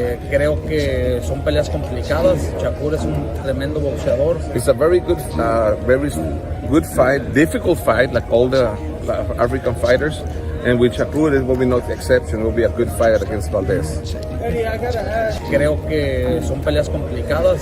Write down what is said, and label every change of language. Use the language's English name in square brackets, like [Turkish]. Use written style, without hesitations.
[Spanish] Creo que son peleas complicadas. Shakur es un tremendo boxeador. [English] It's a very good fight, difficult fight, like all the African fighters. And with Shakur, it will be no exception. It will be a good fight against Valdez. [Spanish] Creo que son peleas complicadas.